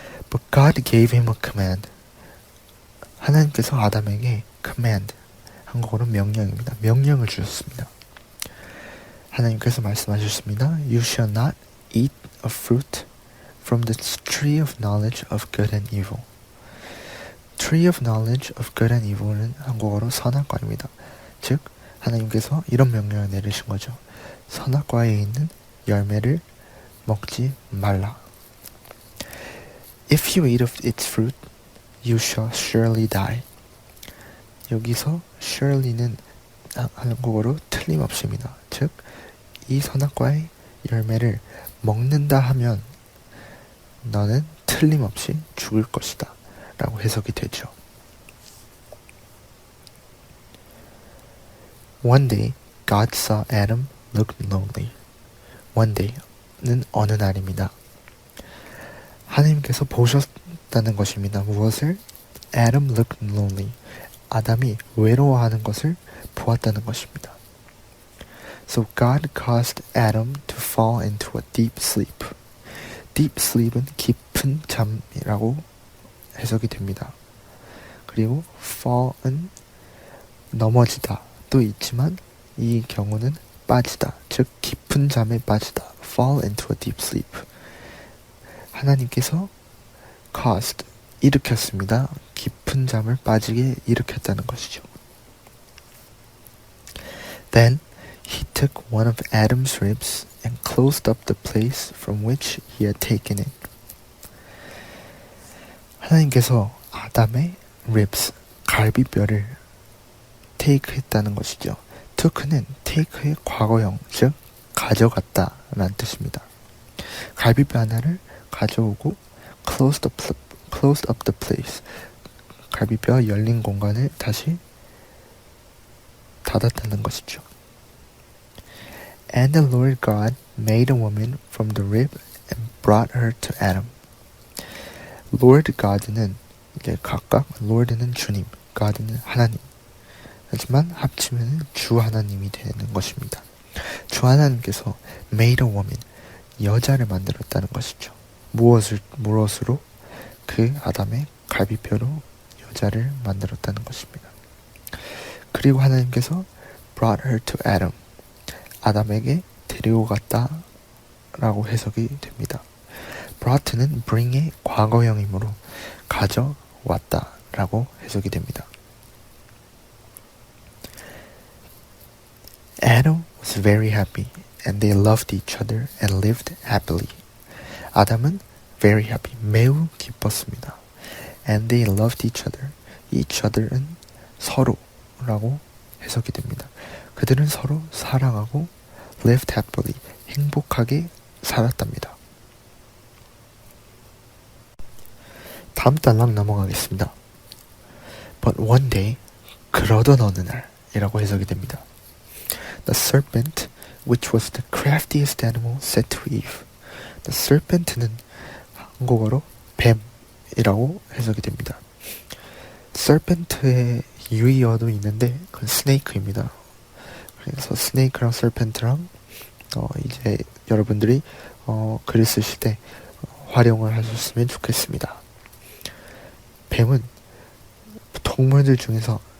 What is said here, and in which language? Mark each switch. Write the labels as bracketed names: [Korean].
[English] But God gave him a command. [Korean] 하나님께서 아담에게 command, 한국어로 명령입니다. 명령을 주셨습니다. 하나님께서 말씀하셨습니다. [English] You shall not eat a fruit from the tree of knowledge of good and evil. [Korean] tree of knowledge of good and evil은 한국어로 선악과입니다. 즉 하나님께서 이런 명령을 내리신 거죠. 선악과에 있는 열매를 먹지 말라. [English] If you eat of its fruit, you shall surely die. [Korean] 여기서 surely는 한국어로 틀림없이입니다. 즉 이 선악과의 열매를 먹는다 하면 너는 틀림없이 죽을 것이다 라고 해석이 되죠. [English] One day, God saw Adam look lonely. [Korean] One day는 어느 날입니다. 하나님께서 보셨다는 것입니다. 무엇을? [English] Adam looked lonely. [Korean] 아담이 외로워하는 것을 보았다는 것입니다. [English] So God caused Adam to fall into a deep sleep. [Korean] Deep sleep은 깊은 잠이라고 해석이 됩니다. 그리고 fall은 넘어지다 또 있지만 이 경우는 빠지다, 즉 깊은 잠에 빠지다. [English] fall into a deep sleep. [Korean] 하나님께서 caused, 일으켰습니다. 깊은 잠을 빠지게 일으켰다는 것이죠. [English] Then he took one of Adam's ribs and closed up the place from which he had taken it. [Korean] 하나님께서 아담의 ribs, 갈비뼈를 take 했다는 것이죠. took는 take의 과거형, 즉 가져갔다 라는 뜻입니다. 갈비뼈 하나를 가져오고 [English] closed up the place, [Korean] 갈비뼈 열린 공간을 다시 닫았다는 것이죠. [English] And the Lord God made a woman from the rib and brought her to Adam. [Korean] Lord God는 이제 각각, Lord는 주님, God는 하나님. 하지만 합치면 주 하나님이 되는 것입니다. 주 하나님께서 [English] made a woman, [Korean] 여자를 만들었다는 것이죠. 무엇으로? 그 아담의 갈비뼈로 여자를 만들었다는 것입니다. 그리고 하나님께서 [English] brought her to Adam, [Korean] 아담에게 데리고 갔다 라고 해석이 됩니다. brought는 bring의 과거형이므로 가져왔다 라고 해석이 됩니다. [English] Adam was very happy and they loved each other and lived happily. [Korean] 아담은 [English] very happy, [Korean] 매우 기뻤습니다. [English] And they loved each other. [Korean] each other은 서로라고 해석이 됩니다. 그들은 서로 사랑하고 [English] lived happily, [Korean] 행복하게 살았답니다. 다음 단락 넘어가겠습니다. [English] But one day, [Korean] 그러던 어느 날이라고 해석이 됩니다. [English] The serpent, which was the craftiest animal, said to Eve. [Korean] The serpent는 한국어로 뱀이라고 해석이 됩니다. serpent의 유의어도 있는데 그건 snake입니다. 그래서 snake랑 serpent랑 이제 여러분들이 글을 쓰실 때 활용을 하셨으면 좋겠습니다. 뱀은 동물들 중에서